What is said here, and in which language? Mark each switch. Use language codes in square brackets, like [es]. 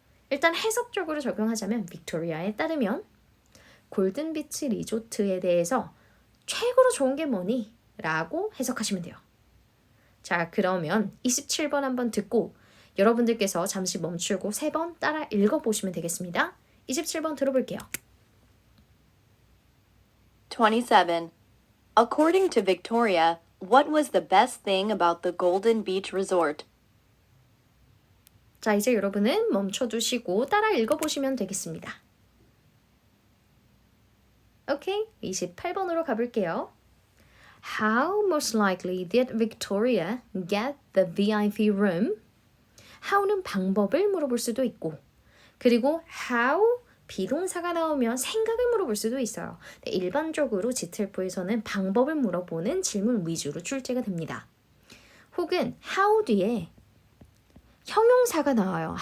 [ko] 일단 해석적으로 적용하자면 빅토리아에 따르면 골든비치 리조트에 대해서 최고로 좋은 게 뭐니? 라고 해석하시면 돼요. 자, 그러면 27번 한번 듣고 여러분들께서 잠시 멈추고 3번 따라 읽어보시면 되겠습니다. 27번 들어볼게요. 27. [en] According to Victoria, what was the best thing about the Golden Beach Resort? [ko] 자, 이제 여러분은 멈춰두시고 따라 읽어보시면 되겠습니다. 오케이, 28번으로 가볼게요. [en] How most likely did Victoria get the VIP room? [ko] How는 방법을 물어볼 수도 있고 그리고 how 비동사가 나오면 생각을 물어볼 수도 있어요. 일반적으로 GTF에서는 방법을 물어보는 질문 위주로 출제가 됩니다. 혹은 how 뒤에 형용사가 나와요.